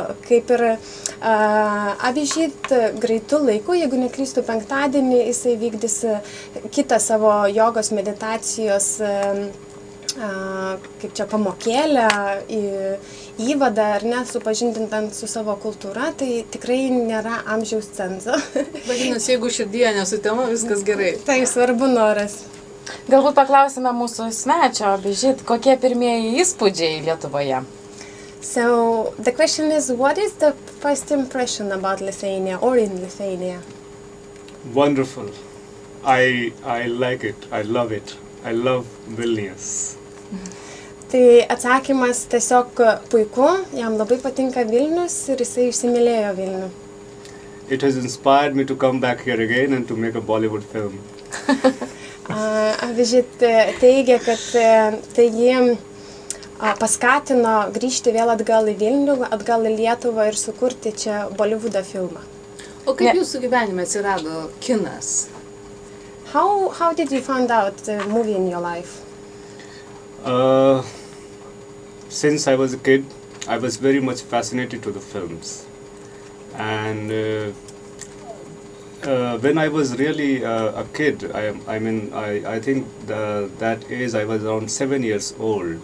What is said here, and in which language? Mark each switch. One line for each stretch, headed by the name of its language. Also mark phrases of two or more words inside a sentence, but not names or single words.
Lithuanian: Kaip ir Abhijit greitų laikų, jeigu neklystu, penktadienį jisai vykdys kitą savo jogos meditacijos kaip čia pamokėlę, įvadą, ar ne, supažindintant su savo kultūra, tai tikrai nėra amžiaus cenzo. Vadinasi, jeigu širdyje nesutema, viskas gerai. Tai svarbu noras. Galbūt paklausime mūsų svečio, Abhijit, kokie pirmieji įspūdžiai Lietuvoje?
English: So, the question is, what is the first impression about Lithuania or in Lithuania? Wonderful. I like it. I love it. I love Vilnius.
Lithuanian: Tai atsakymas tiesiog puiku, jam labai patinka Vilnius ir jisai įsimylėjo Vilnių.
English: It has inspired me to come back here again and to make a Bollywood film.
Lithuanian: Abhijit teigia, kad tai jį paskatino grįžti vėl atgal į Vilnių, atgal į Lietuvą ir sukurti čia Bollywoodo filmą. O kaip jūsų gyvenime atsirado kinas?
English: How did you find out the movie in your life? Since I was a kid, I was very much fascinated to the films. And when I was really a kid, I think that age I was around 7 years old.